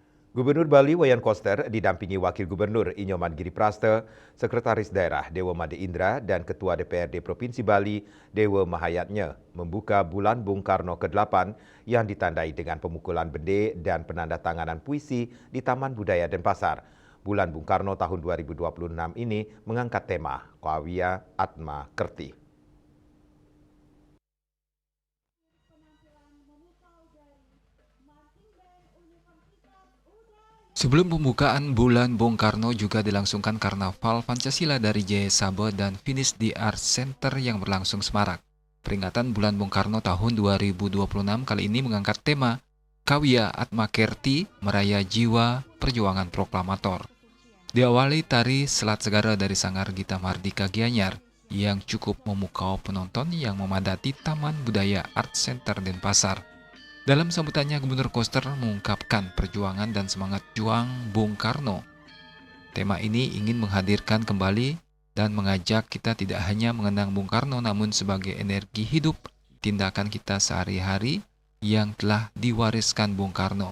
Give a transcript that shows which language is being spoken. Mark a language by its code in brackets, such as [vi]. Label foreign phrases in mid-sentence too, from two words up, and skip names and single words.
[id] Gubernur Bali Wayan Koster didampingi Wakil Gubernur Inyoman Giripraste, Sekretaris Daerah Dewa Made Indra, dan Ketua DPRD Provinsi Bali Dewa Mahayatnya membuka Bulan Bung Karno ke-8 yang ditandai dengan pemukulan bende dan penandatanganan puisi di Taman Budaya Denpasar. Bulan Bung Karno tahun 2026 ini mengangkat tema Kawia Atma Kerti. Sebelum pembukaan Bulan Bung Karno juga dilangsungkan Karnaval Pancasila dari Jaya Sabe dan finish di Art Center yang berlangsung semarak. Peringatan Bulan Bung Karno tahun 2026 kali ini mengangkat tema Kawia Atma Kerti Meraya Jiwa Perjuangan Proklamator. Diawali tari Selat Segara dari Sanggar Gita Mardika Gianyar yang cukup memukau penonton yang memadati Taman Budaya Art Center Denpasar. Dalam sambutannya, Gubernur Koster mengungkapkan perjuangan dan semangat juang Bung Karno. Tema ini ingin menghadirkan kembali dan mengajak kita tidak hanya mengenang Bung Karno, namun sebagai energi hidup, tindakan kita sehari-hari yang telah diwariskan Bung Karno.